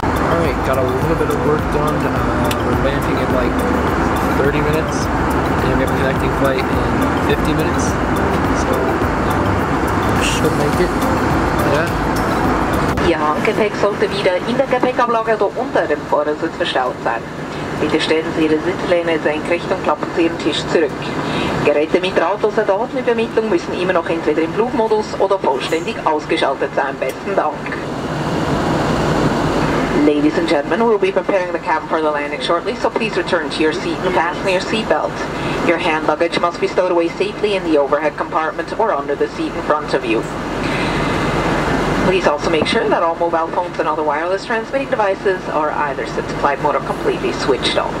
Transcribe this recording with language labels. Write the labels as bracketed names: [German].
[English] Alright, got a little bit of work done. We're landing in like 30 minutes, and we have a connecting flight in 50 minutes. So, should make it. Yeah. [German] Ihr Handgepäck sollte wieder in der Gepäckablage oder unter dem Fahrersitz verstaut sein. Bitte stellen Sie Ihre Sitzlehne senkrecht und klappen Sie Ihren Tisch zurück. Geräte mit Rautos der Datenübermittlung müssen immer noch entweder im Flugmodus oder vollständig ausgeschaltet sein. Besten Dank. [English] Ladies and gentlemen, we'll be preparing the cabin for the landing shortly, so please return to your seat and fasten your seatbelt. Your hand luggage must be stowed away safely in the overhead compartment or under the seat in front of you. Please also make sure that all mobile phones and other wireless transmitting devices are either set to flight mode or completely switched off.